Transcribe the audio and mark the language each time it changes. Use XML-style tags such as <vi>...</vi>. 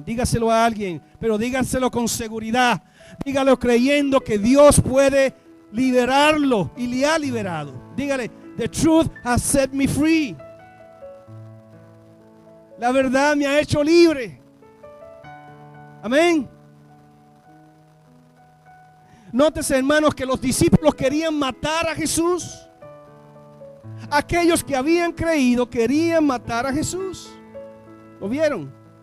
<es>Dígaselo a alguien, pero dígaselo con seguridad. Dígalo creyendo que Dios puede liberarlo y le ha liberado.</es> <en>Dígale, the truth has set me free.</en> <es>La verdad me ha hecho libre. Amén. Nótese, hermanos, que los discípulos querían matar a Jesús. Aquellos que habían creído querían matar a Jesús. ¿Lo vieron?</es>